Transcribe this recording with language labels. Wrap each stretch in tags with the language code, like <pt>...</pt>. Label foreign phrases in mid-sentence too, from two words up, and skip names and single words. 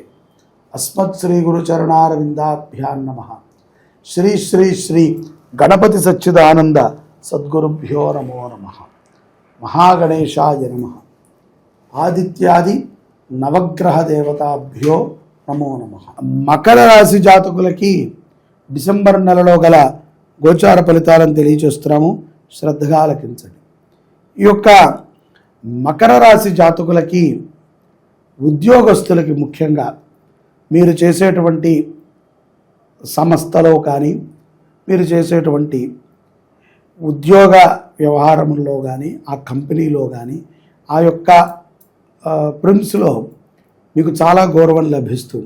<sa>अस्मत् श्री गुरुचरणारविंदाभ्यां नमः। श्री श्री श्री गणपति सच्चिदानंद सद्गुरुभ्यो नमो नमः। महागणेशाय नमः। आदित्यादि नवग्रह देवताभ्यो नमो नमः।</sa> <te>మకర రాశి జాతకులకి డిసెంబర్ నెలలో గల గోచార ఫలితాలను తెలియజేస్తున్నాము, శ్రద్ధగా ఆలకించండి. ఈ యొక్క మకర రాశి జాతకులకి ఉద్యోగస్తులకి ముఖ్యంగా మీరు చేసేటువంటి సంస్థలో కానీ మీరు చేసేటువంటి ఉద్యోగ వ్యవహారంలో కానీ ఆ కంపెనీలో కానీ ఆ యొక్క ప్రిన్స్లో మీకు చాలా గౌరవం లభిస్తుంది.</te>